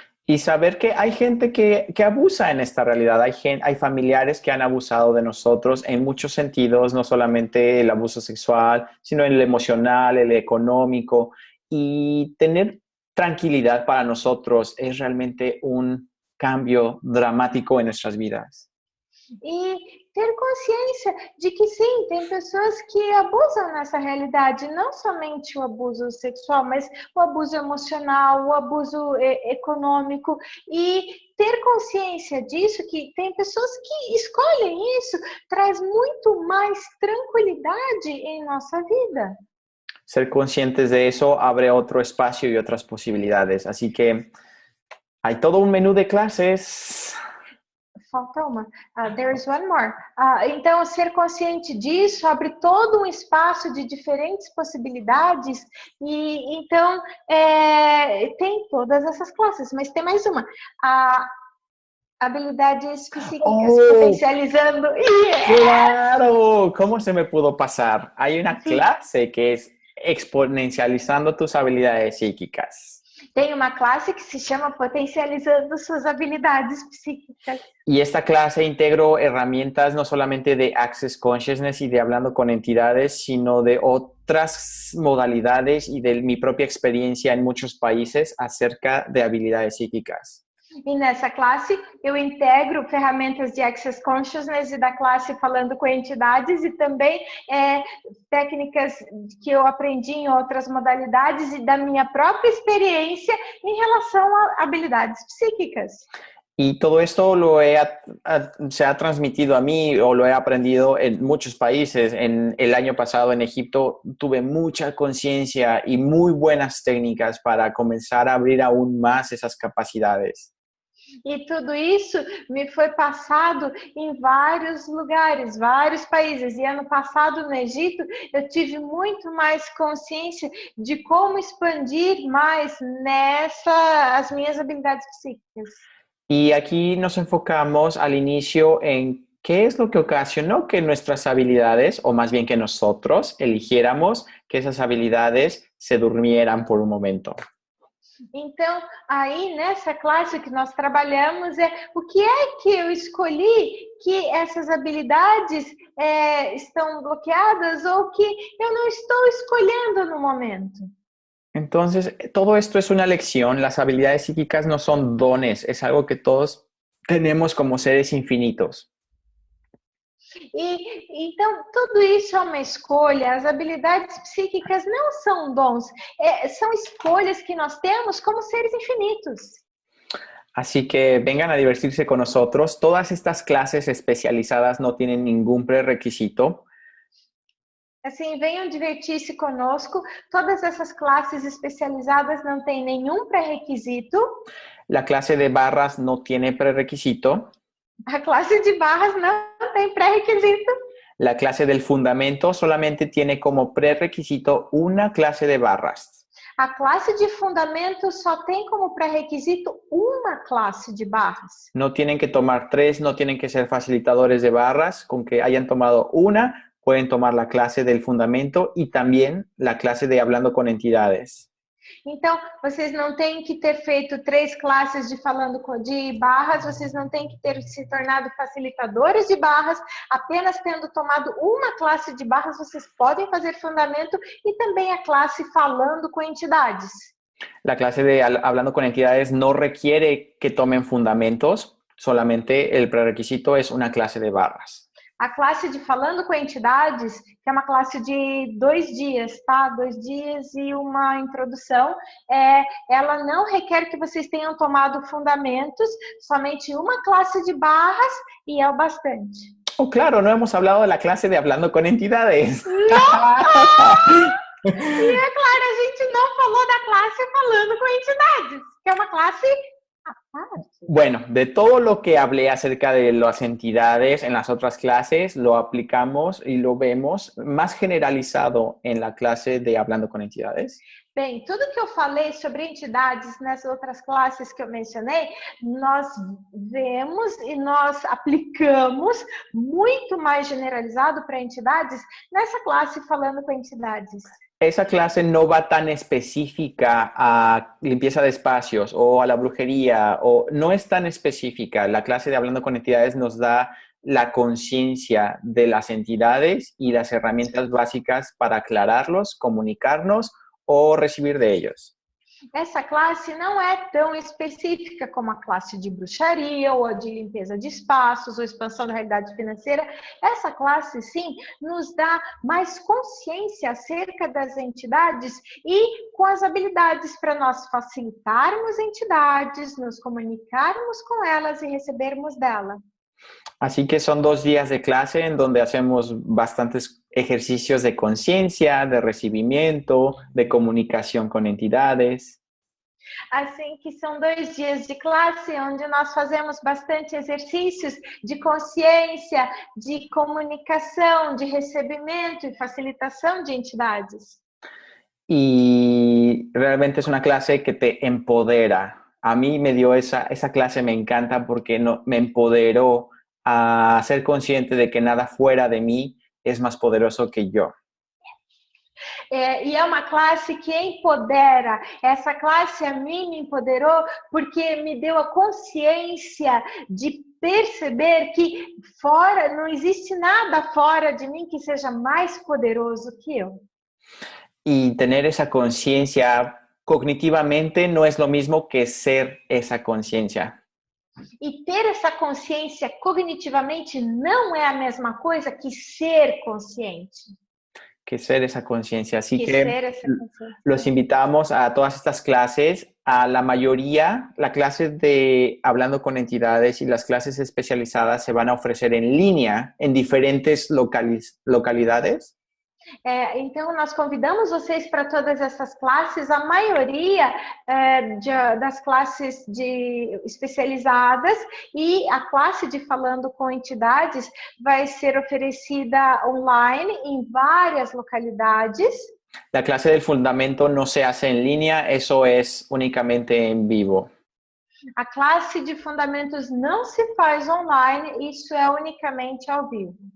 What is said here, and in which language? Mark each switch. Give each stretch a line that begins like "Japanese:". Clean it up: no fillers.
Spanish: Y saber que hay gente que abusa en esta realidad, hay familiares que han abusado de nosotros en muchos sentidos, no solamente el abuso sexual, sino en el emocional, el económico, y tener tranquilidad para nosotros es realmente un cambio dramático en nuestras vidas.
Portuguese: E ter consciência de que sim, tem pessoas que abusam nessa realidade, não somente o abuso sexual, mas o abuso emocional, o abuso econômico, e ter consciência disso, que tem pessoas que escolhem isso, traz muito mais tranquilidade em nossa vida.
Spanish: Ser conscientes de eso abre otro espacio y otras posibilidades. Así que hay todo un menú de clases.
Portuguese: Falta uma.
English: There is one more.
Portuguese: Então, ser consciente disso abre todo um espaço de diferentes possibilidades e então tem todas essas classes, mas tem mais uma.
Spanish: Habilidades psíquicas, potencializando. ¡Claro! ¿Cómo se me pudo pasar? Hay una clase que es exponencializando tus habilidades psíquicas.
Portuguese: Tem uma classe que se chama Potencializando suas habilidades psíquicas.
Spanish: Y esta clase integro herramientas no solamente de Access Consciousness y de hablando con entidades, sino de otras modalidades y de mi propia experiencia en muchos países acerca de habilidades psíquicas.
Portuguese: E nessa classe eu integro ferramentas de Access Consciousness e da classe falando com entidades e também técnicas que eu aprendi em outras modalidades e da minha própria experiência em relação a habilidades psíquicas.
Spanish: Y todo esto se ha transmitido a mí o lo he aprendido en muchos países. En el año pasado en Egipto tuve mucha conciencia y muy buenas técnicas para comenzar a abrir aún más esas capacidades.
Portuguese: E tudo isso me foi passado em vários lugares, vários países. E ano passado no Egito eu tive muito mais consciência de como expandir mais as minhas habilidades psíquicas.
Spanish: Y aquí nos enfocamos al inicio en qué es lo que ocasionó que nuestras habilidades, o más bien que nosotros eligiéramos que esas habilidades se durmieran por un momento.
Portuguese: Então, aí nessa classe que nós trabalhamos o que é que eu escolhi que essas habilidades estão bloqueadas ou que eu não estou escolhendo no momento.
Spanish: Entonces, todo esto es una lección. Las habilidades psíquicas no son dones, es algo que todos tenemos como seres infinitos.
Portuguese: E então, tudo isso é uma escolha. As habilidades psíquicas não são dons, são escolhas que nós temos como seres infinitos.
Spanish: Así que vengan a divertirse con nosotros. Todas estas clases especializadas no tienen ningún prerequisito.
Portuguese: Assim, venham divertir-se conosco. Todas essas classes especializadas não têm nenhum pré-requisito.
Spanish: La clase de barras no tiene prerequisito.
Portuguese: A classe de barras não tem pré-requisito.
Spanish: La clase del fundamento solamente tiene como prerequisito una clase de barras.
Portuguese: A classe de fundamento só tem como pré-requisito uma classe de barras.
Spanish: No tienen que tomar 3, no tienen que ser facilitadores de barras. Con que hayan tomado una, pueden tomar la clase del fundamento y también la clase de hablando con entidades.
Portuguese: Então, vocês não têm que ter feito 3 classes de barras, vocês não têm que ter se tornado facilitadores de barras, apenas tendo tomado uma classe de barras, vocês podem fazer fundamento e também a classe falando com entidades.
Spanish: La clase de Hablando con Entidades no requiere que tomen fundamentos, solamente el prerequisito es una clase de barras.
Portuguese: A classe de Falando com Entidades, que é uma classe de 2 dias, tá? 2 dias e uma introdução, ela não requer que vocês tenham tomado fundamentos, somente uma classe de barras e é o bastante.
Spanish: Oh, claro, no hemos hablado de la clase de Hablando con Entidades.
Portuguese: Não! E é claro, a gente não falou da classe Falando com Entidades, que é uma classe aparte.
Spanish: Bueno, de todo lo que hablé acerca de las entidades en las otras clases, lo aplicamos y lo vemos más generalizado en la clase de Hablando con Entidades.
Portuguese: Bem, tudo que eu falei sobre entidades nas outras classes que eu mencionei, nós vemos e nós aplicamos muito mais generalizado para entidades nessa classe Falando com Entidades.
Spanish: Esa clase no va tan específica a limpieza de espacios o a la brujería, o no es tan específica. La clase de Hablando con Entidades nos da la conciencia de las entidades y las herramientas básicas para aclararlos, comunicarnos o recibir de ellos.
Portuguese: Essa classe não é tão específica como a classe de bruxaria ou a de limpeza de espaços ou expansão da realidade financeira. Essa classe, sim, nos dá mais consciência acerca das entidades e com as habilidades para nós facilitarmos entidades, nos comunicarmos com elas e recebermos dela.
Spanish: Así que son 2 días de clase en donde hacemos bastantes ejercicios de conciencia, de recibimiento, de comunicación con entidades.
Portuguese: Assim que são 2 dias de classe onde nós fazemos bastante exercícios de consciência, de comunicação, de recebimento e facilitação de entidades.
Spanish: Y realmente es una clase que te empodera. A mí me dio esa clase, me encanta porque me empoderó a ser consciente de que nada fuera de mí es más poderoso que yo.
Portuguese: E é uma classe que empodera. Essa classe a mim me empoderou porque me deu a consciência de perceber que não existe nada fora de mim que seja mais poderoso que eu.
Spanish: Y tener esa conciencia cognitivamente no es lo mismo que ser esa conciencia.
Portuguese: E ter essa consciência cognitivamente não é a mesma coisa que ser consciente.
Spanish: Que ser esa conciencia. Así que los invitamos a todas estas clases, a la mayoría, la clase de Hablando con Entidades y las clases especializadas se van a ofrecer en línea en diferentes localidades.
Portuguese: Então, nós convidamos vocês para todas essas classes. A maioria das classes especializadas e a classe de Falando com Entidades vai ser oferecida online em várias localidades.
Spanish: La clase del fundamento no se hace en línea, eso es únicamente en vivo.
Portuguese: A classe de fundamentos não se faz online, isso é unicamente ao vivo.